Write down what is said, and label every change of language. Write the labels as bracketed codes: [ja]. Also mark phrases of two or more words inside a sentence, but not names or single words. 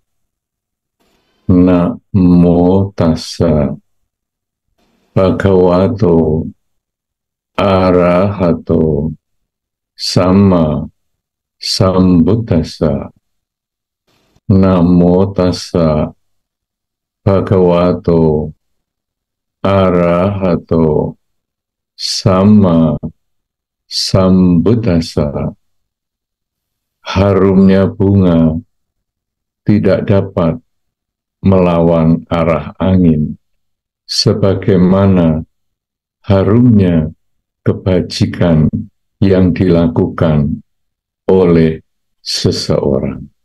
[pi] Namo tassa bhagavato arahato samma sambuddhassa. Namo tassa bhagavato arahato samma sambuddhassa. [id] Harumnya bunga tidak dapat melawan arah angin, sebagaimana harumnya kebajikan yang dilakukan oleh seseorang.